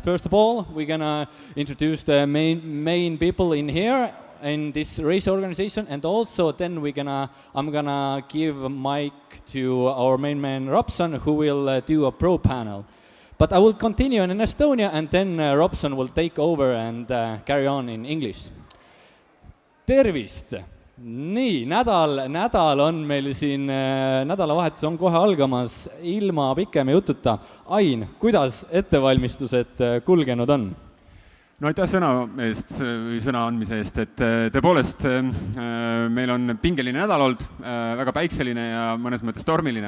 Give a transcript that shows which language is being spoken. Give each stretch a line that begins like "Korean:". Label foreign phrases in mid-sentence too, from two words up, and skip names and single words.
English: First of all, we're going to introduce the main people in here in this race organization, and also then I'm gonna give a mic to our main man Robson, who will do a pro panel. But I will continue in Estonia, and then Robson will take over and carry on in English.
Estonian: Tervist! Nii, nädal on meil siin, nädalavahetus on kohe algamas ilma pikema jututa. Ain, kuidas ettevalmistused kulgenud on? No aitäh sõna andmise eest, et tõepoolest meil on pingeline nädal olnud, väga päikseline ja mõnes mõttes tormiline.